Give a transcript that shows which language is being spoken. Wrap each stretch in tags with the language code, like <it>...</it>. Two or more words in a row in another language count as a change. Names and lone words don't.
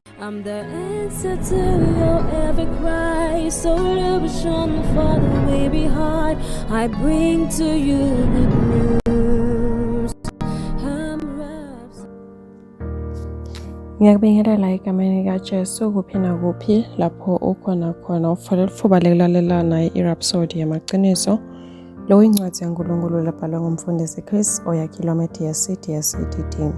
<en>I'm the answer to your every cry. So illusion for the way behind. I bring to you good news.</en> <nd>Ngiyakubingelela egameni kaJesu kuphi nakuphi lapho ukhona khona ufanele ufuba lekulalela i-Rhapsody yamaqiniso. Lo incwadi yaNkulunkulu lebhalwe ngumfundisi Chris oyakhilwa DSCD.</nd>